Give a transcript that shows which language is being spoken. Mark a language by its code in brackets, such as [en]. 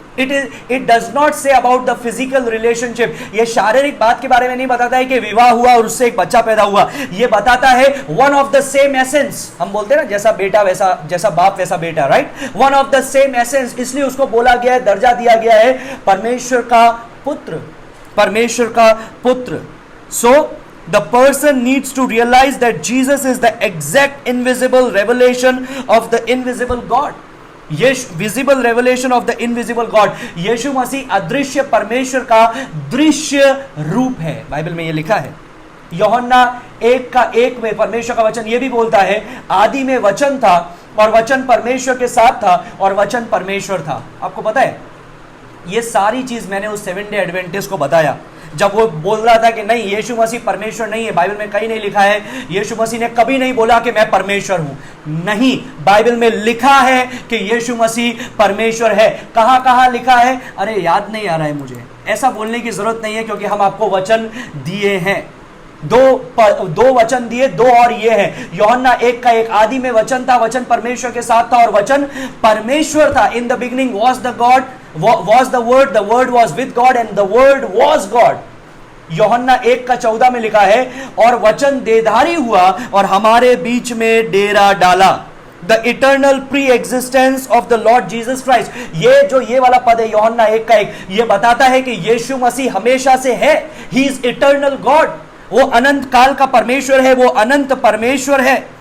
[en] It does not say about the physical relationship. [hi] ये शारीरिक बात के बारे में नहीं बताता है कि विवाह हुआ और उससे एक बच्चा पैदा हुआ. ये बताता है [en] one of the same essence. [hi] हम बोलते हैं ना, जैसा बेटा वैसा, जैसा बाप वैसा बेटा, right? [en] One of the same essence. [hi] इसलिए उसको बोला गया है, दर्जा दिया गया है परमेश्वर का पुत्र, परमेश्वर का पुत्र. [en] So the person needs to realize that Jesus is the exact invisible revelation of the invisible God. Visible revelation of the invisible God. [hi] यीशु मसीह अदृश्य परमेश्वर का दृश्य रूप है. बाइबल में यह लिखा है. यूहन्ना 1:1 में परमेश्वर का वचन यह भी बोलता है, आदि में वचन था और वचन परमेश्वर के साथ था और वचन परमेश्वर था. आपको पता है, यह सारी चीज मैंने उस 7 डे एडवेंटिस्ट को बताया जब वो बोल रहा था कि नहीं, यीशु मसीह परमेश्वर नहीं है. बाइबल में कहीं नहीं लिखा है, यीशु मसीह ने कभी नहीं बोला कि मैं परमेश्वर हूं. नहीं, बाइबल में लिखा है कि यीशु मसीह परमेश्वर है. कहां कहां लिखा है? अरे याद नहीं आ रहा है मुझे. ऐसा बोलने की जरूरत नहीं है, क्योंकि हम आपको वचन दिए हैं. दो वचन दिए, दो और ये है. यूहन्ना 1:1, आदि में वचन था, वचन परमेश्वर के साथ था और वचन परमेश्वर था. [en] In the beginning was the God, was the word was with God and the word was God. [hi] यूहन्ना 1:14 में लिखा है, और वचन देहधारी हुआ और हमारे बीच में डेरा डाला. [en] The eternal pre existence of the Lord Jesus Christ. [hi] ये वाला पद है यूहन्ना 1:1, ये बताता है कि यीशु मसीह हमेशा से है. [en] He is eternal God. [hi] वो अनंत काल का परमेश्वर है, वो अनंत परमेश्वर है.